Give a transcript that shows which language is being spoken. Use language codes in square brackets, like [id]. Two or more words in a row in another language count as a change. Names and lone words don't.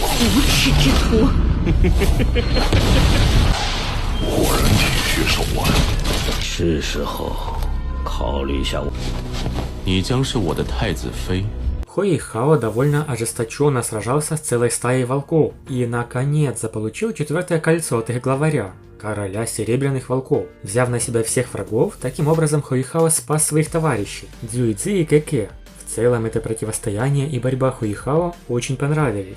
[zh] 无耻之徒！果然体恤手腕。是时候考虑一下我。你将是我的太子妃。 [ru] Хуэйхао довольно ожесточенно сражался с целой стаей волков и, наконец, заполучил 4-е кольцо от их главаря, короля Серебряных Волков. Взяв на себя всех врагов, таким образом Хуэйхао спас своих товарищей Цзюйцзи и Кэкэ. В целом это противостояние и борьба Хуэйхао очень понравились.